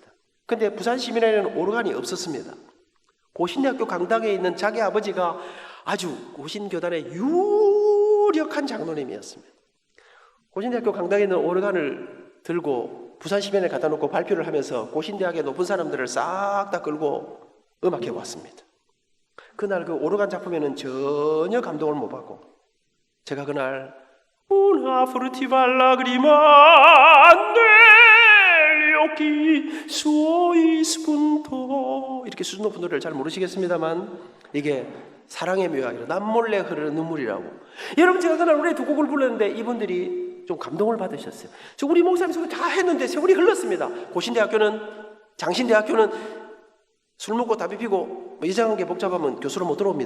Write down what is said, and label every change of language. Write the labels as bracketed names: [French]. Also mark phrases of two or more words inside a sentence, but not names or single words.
[Korean] 근데 부산 시민회에는 오르간이 없었습니다. 고신대학교 강당에 있는 자기 아버지가 아주 고신교단의 유력한 장로님이었습니다. 고신대학교 강당에 있는 오르간을 들고 부산 시민회에 갖다 놓고 발표를 하면서 고신대학의 높은 사람들을 싹 다 끌고 음악회 왔습니다. 그날 그 오르간 작품에는 전혀 감동을 못 받고, 제가 그날 [Italian] Una furtiva lagrima negli occhi suoi spuntò, [Korean] 이렇게 수준 높은 노래를 잘 모르시겠습니다만 이게 사랑의 묘약이라 남몰래 흐르는 눈물이라고. 여러분, 제가 그날 노래 두 곡을 불렀는데 이분들이 좀 감동을 받으셨어요. 우리 목사님 소리 다 했는데 세월이 흘렀습니다. 고신대학교는, 장신대학교는 술 먹고 담배 피고 이상한 게 복잡하면 교수로 못 들어옵니다.